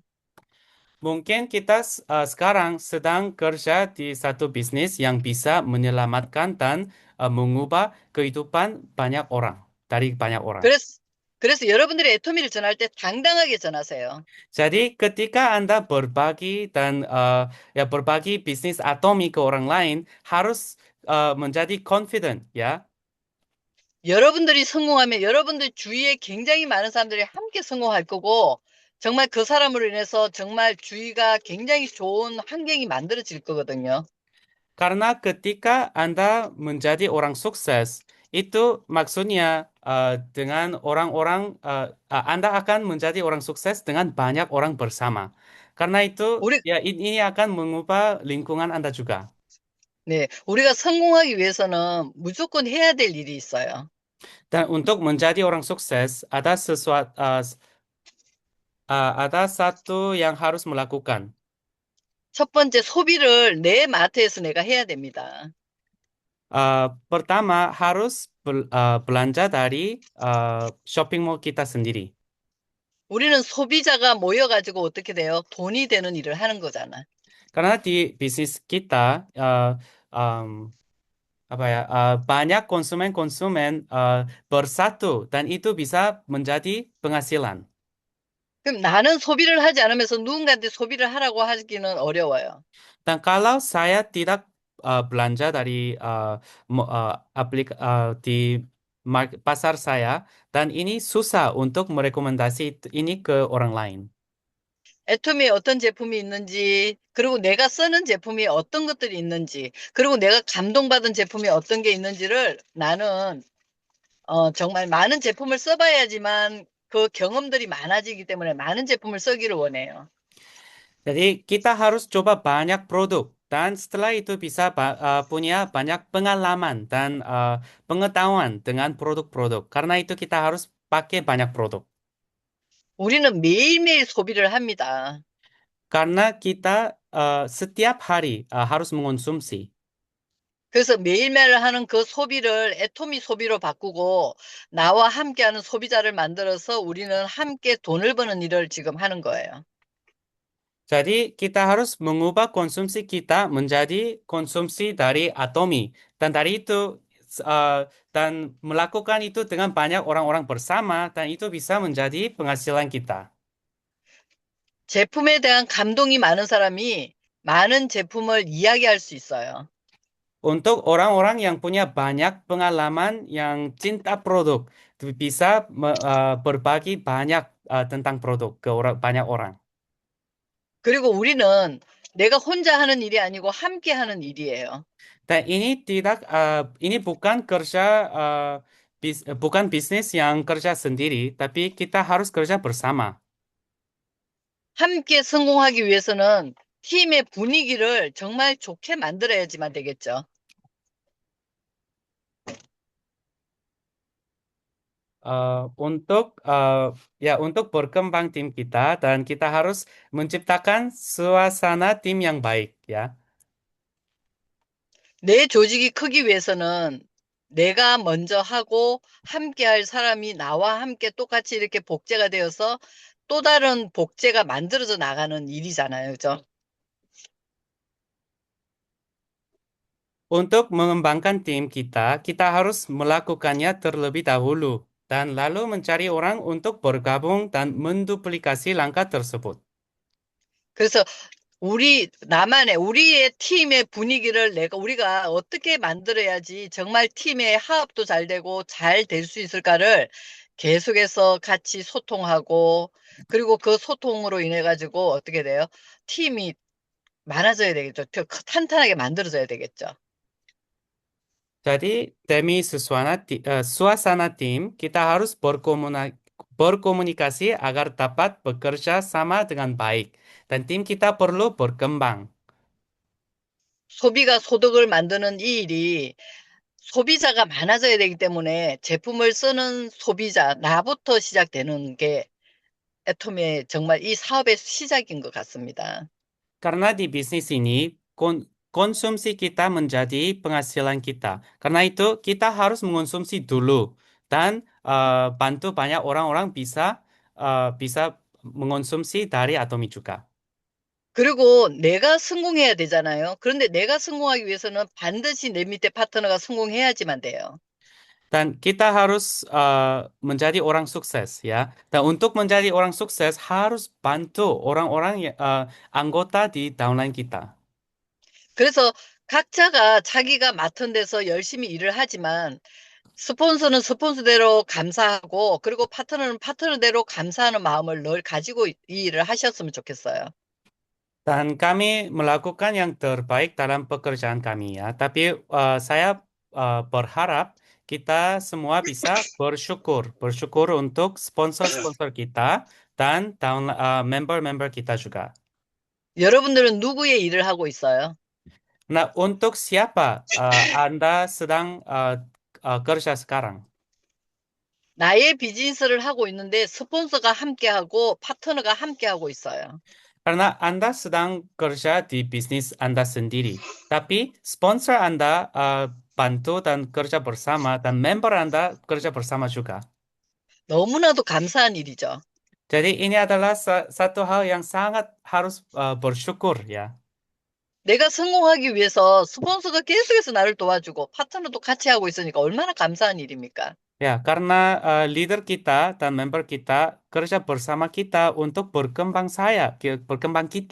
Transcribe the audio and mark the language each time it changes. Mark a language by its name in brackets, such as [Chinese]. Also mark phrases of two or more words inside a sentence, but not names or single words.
[Indonesian] Mungkin kita sekarang sedang kerja di satu bisnis yang bisa menyelamatkan dan mengubah kehidupan banyak orang, dari banyak orang. [Korean] 그래서, 그래서 여러분들이 애토미를 전할 때 당당하게 전하세요. [Indonesian] Jadi ketika Anda berbagi dan ya berbagi bisnis atomi ke orang lain harus menjadi confident ya. [Korean] 여러분들이 성공하면 여러분들 주위에 굉장히 많은 사람들이 함께 성공할 거고 정말 그 사람으로 인해서 정말 주위가 굉장히 좋은 환경이 만들어질 거거든요. [Indonesian] Karena ketika Anda menjadi orang sukses itu maksudnya dengan orang-orang Anda akan menjadi orang sukses dengan banyak orang bersama. Karena itu [Korean] 우리 [Indonesian] ya ini akan mengubah lingkungan Anda juga. [Korean] 네, 우리가 성공하기 위해서는 무조건 해야 될 일이 있어요. [Indonesian] Dan untuk menjadi orang sukses ada satu yang harus melakukan. [Korean] 첫 번째 소비를 내 마트에서 내가 해야 됩니다. [Indonesian] Pertama harus belanja dari [English] shopping mall [Indonesian] kita sendiri. [Korean] 우리는 소비자가 모여가지고 어떻게 돼요? 돈이 되는 일을 하는 거잖아. [Indonesian] Karena di bisnis kita apa ya banyak konsumen-konsumen bersatu dan itu bisa menjadi penghasilan. [Korean] 그럼 나는 소비를 하지 않으면서 누군가한테 소비를 하라고 하기는 어려워요. [Indonesian] Dan kalau saya tidak belanja dari di pasar saya dan ini susah untuk merekomendasi ini ke orang lain. [Korean] 애토미에 어떤 제품이 있는지, 그리고 내가 쓰는 제품이 어떤 것들이 있는지, 그리고 내가 감동받은 제품이 어떤 게 있는지를 나는 정말 많은 제품을 써봐야지만 그 경험들이 많아지기 때문에 많은 제품을 쓰기를 원해요. [Indonesian] Jadi kita harus coba banyak produk dan setelah itu bisa punya banyak pengalaman dan pengetahuan dengan produk-produk. Karena itu kita harus pakai banyak produk. [Korean] 우리는 매일매일 소비를 합니다. [Indonesian] Karena kita setiap hari harus mengonsumsi. [Korean] 그래서 매일매일 하는 그 소비를 애토미 소비로 바꾸고 나와 함께하는 소비자를 만들어서 우리는 함께 돈을 버는 일을 지금 하는 거예요. [Indonesian] Jadi kita harus mengubah konsumsi kita menjadi konsumsi dari atomi. Dan dari itu dan melakukan itu dengan banyak orang-orang bersama dan itu bisa menjadi penghasilan kita. [Korean] 제품에 대한 감동이 많은 사람이 많은 제품을 이야기할 수 있어요. [Indonesian] Untuk orang-orang yang punya banyak pengalaman yang cinta produk, bisa berbagi banyak tentang produk ke banyak orang. [Korean] 그리고 우리는 내가 혼자 하는 일이 아니고 함께 하는 일이에요. [Indonesian] Dan ini bukan kerja bukan bisnis yang kerja sendiri, tapi kita harus kerja bersama. [Korean] 함께 성공하기 위해서는 팀의 분위기를 정말 좋게 만들어야지만 되겠죠. [Indonesian] Untuk ya untuk berkembang tim kita dan kita harus menciptakan suasana tim yang baik ya. [Korean] 내 조직이 크기 위해서는 내가 먼저 하고 함께 할 사람이 나와 함께 똑같이 이렇게 복제가 되어서 또 다른 복제가 만들어져 나가는 일이잖아요. 그죠? [Indonesian] Untuk mengembangkan tim kita, kita harus melakukannya terlebih dahulu dan lalu mencari orang untuk bergabung dan menduplikasi langkah tersebut. [Korean] 그래서 우리의 팀의 분위기를 우리가 어떻게 만들어야지 정말 팀의 화합도 잘 되고 잘 될 수 있을까를 계속해서 같이 소통하고, 그리고 그 소통으로 인해 가지고 어떻게 돼요? 팀이 많아져야 되겠죠. 더 탄탄하게 만들어져야 되겠죠. [Indonesian] Jadi, demi suasana tim, kita harus berkomunikasi agar dapat bekerja sama dengan baik. Dan tim kita perlu berkembang. [Korean] 소비가 소득을 만드는 이 일이 소비자가 많아져야 되기 때문에 제품을 쓰는 소비자, 나부터 시작되는 게 애톰의 정말 이 사업의 시작인 것 같습니다. [Indonesian] Karena di bisnis ini, konsumsi kita menjadi penghasilan kita. Karena itu, kita harus mengonsumsi dulu. Dan bantu banyak orang-orang bisa mengonsumsi dari Atomi juga. [Korean] 그리고 내가 성공해야 되잖아요. 그런데 내가 성공하기 위해서는 반드시 내 밑에 파트너가 성공해야지만 돼요. [Indonesian] Dan kita harus menjadi orang sukses ya. Dan untuk menjadi orang sukses harus bantu orang-orang anggota di downline kita. [Korean] 그래서 각자가 자기가 맡은 데서 열심히 일을 하지만 스폰서는 스폰서대로 감사하고, 그리고 파트너는 파트너대로 감사하는 마음을 늘 가지고 이 일을 하셨으면 좋겠어요. [Indonesian] Dan kami melakukan yang terbaik dalam pekerjaan kami ya. Tapi saya berharap kita semua bisa bersyukur untuk sponsor-sponsor kita dan member-member kita juga. [Korean] 여러분들은 누구의 일을 하고 있어요? [Indonesian] Nah, untuk siapa Anda sedang kerja sekarang? [Korean] 나의 비즈니스를 하고 있는데 스폰서가 함께하고 파트너가 함께하고 있어요. [Indonesian] Karena Anda sedang kerja di bisnis Anda sendiri, tapi sponsor Anda bantu dan kerja bersama, dan member Anda kerja bersama juga. [Korean] 너무나도 감사한 일이죠. [Indonesian] Jadi ini adalah satu hal yang sangat harus bersyukur ya. [Korean] 내가 성공하기 위해서 스폰서가 계속해서 나를 도와주고 파트너도 같이 하고 있으니까 얼마나 감사한 일입니까? [Indonesian] Ya, karena leader kita dan member kita kerja bersama kita untuk berkembang kita.